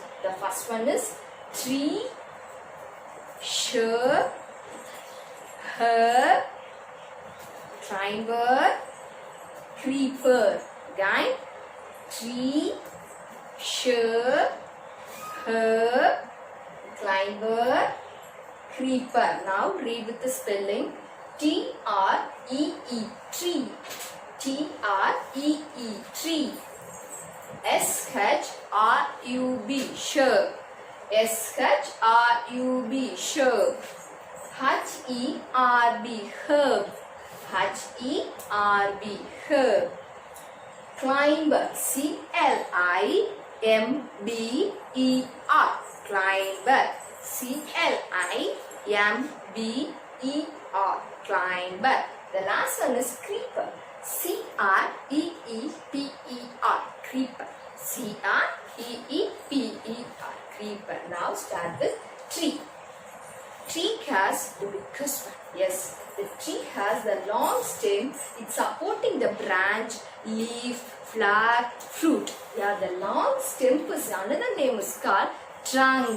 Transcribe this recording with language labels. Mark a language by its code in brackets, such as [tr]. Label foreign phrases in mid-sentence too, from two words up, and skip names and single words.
[en] The first one is tree, shrub, herb, climber, creeper. Again, tree, shrub, herb, climber, creeper. Now read with the spelling. T-R-E-E, tree. T-R-E-E, tree. S-H-R-U-B, shrub. S-H-R-U-B, shrub. H-E-R-B, herb. H-E-R-B, herb. Climber, C-L-I-M-B-E-R, climber. C-L-I-M-B-E-R, climber. The last one is creeper. C-R-E-E-P-E-R, creeper. C-R-E-E-P-E-R, creeper. Now start with tree. Tree has the biggest one. Yes, the tree has the long stem. It's supporting the branch, leaf, flower, fruit. Yeah, the long stem is another name is called trunk.